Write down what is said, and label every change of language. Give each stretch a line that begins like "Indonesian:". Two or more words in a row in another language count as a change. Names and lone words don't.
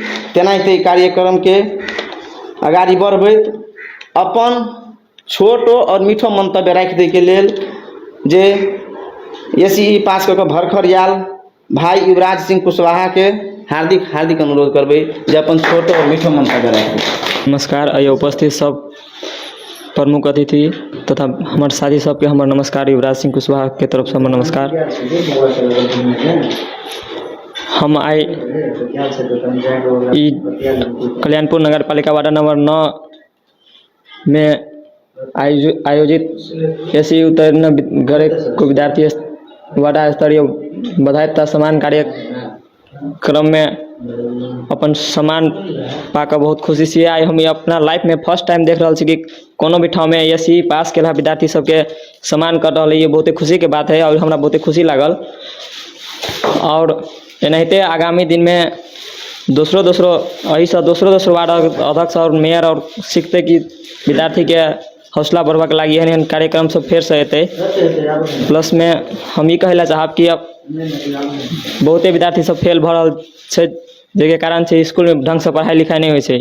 Maithili: तेनाहिते कार्यक्रम के आगाड़ी बढ़बैत अपन छोटो और मीठो मंतव्य राखि दै के लेल जे एसई पास कऽ के भरखर आयल भाई युवराज सिंह कुशवाहा के हार्दिक हार्दिक अनुरोध करबै जे अपन छोटो और मीठो मंतव्य राखि। नमस्कार। अय उपस्थित सब प्रमुख अतिथि तथा हमारे साथी सबके हमर नमस्कार। युवराज सिंह कुशवाहा के तरफ से हमर नमस्कार। हम आई कल्याणपुर नगर पालिका वार्ड नंबर 9 में आयोजित एसई उत्तीर्ण गरीब विद्यार्थी वार्ड स्तरीय बधाई तथा सम्मान कार्यक्रम में अपन सम्मान पाकर बहुत खुशी से आई। हम अपना लाइफ में
English: first time
Maithili: देख रहा कि कोनो भी ठाव में एसई पास केला विद्यार्थी सबके सम्मान कर रहा है, ये बहुत खुशी के बात है और हमरा बहुत खुशी लागल। और एनाहिते आगामी दिन में दूसरो वार्ड अध्यक्ष और मेयर और सीखते कि विद्यार्थी के हौसला बढ़बाक लागी एहन कार्यक्रम सब फेर से अतै। प्लस में हम ये कहला चाहब कि अब बहुते विद्यार्थी सब फेल भऽ रहल छै, जेके कारण से स्कूल में ढंग से पढ़ाई लिखाई नहीं होइ छै।